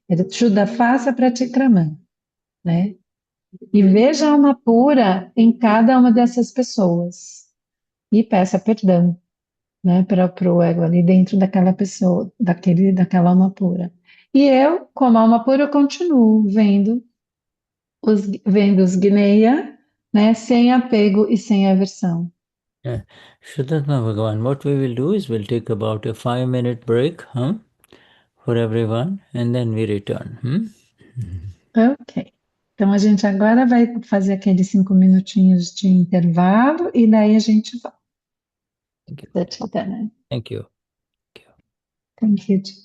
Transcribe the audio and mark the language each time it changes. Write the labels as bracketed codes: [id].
[pt] Shuddha, faça pratikraman, né? E veja a alma pura em cada uma dessas pessoas e peça perdão, né, para o ego ali dentro daquela pessoa, daquela alma pura. E eu, como alma pura, eu continuo vendo os Guineia, né, sem apego e sem aversão. [en] Yeah. Shuddhatma Bhagavan, what we will do is we'll take about a 5-minute break for everyone and then we return. Ok. [pt] Então a gente agora vai fazer aqueles 5 minutinhos de intervalo e daí a gente volta. [en] Thank you. Thank Thank you. you.